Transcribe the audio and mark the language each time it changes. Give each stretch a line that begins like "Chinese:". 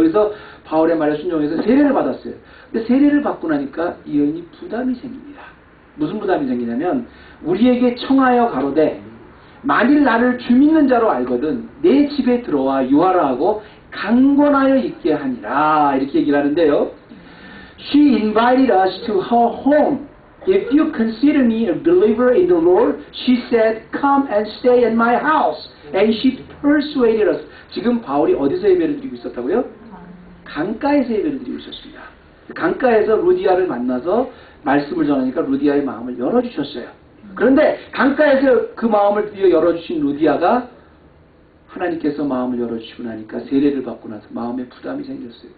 Korean: 그래서 바울의 말에 순종해서 세례를 받았어요. 근데 세례를 받고 나니까 이 여인이 부담이 생깁니다. 무슨 부담이 생기냐면 우리에게 청하여 가로되 만일 나를 주 믿는 자로 알거든 내 집에 들어와 유하라 하고 강권하여 있게 하니라 이렇게 얘기를 하는데요.
English: She invited us to her home. If you consider me a believer in the Lord, she said, come and stay in my house. And she persuaded us.
Korean: 지금 바울이 어디서 예배를 드리고 있었다고요? 강가에서 예배를 드리고 있었습니다. 강가에서 루디아를 만나서 말씀을 전하니까 루디아의 마음을 열어주셨어요. 그런데 강가에서 그 마음을 드디어 열어주신 루디아가 하나님께서 마음을 열어주시고 나니까 세례를 받고 나서 마음에 부담이 생겼어요.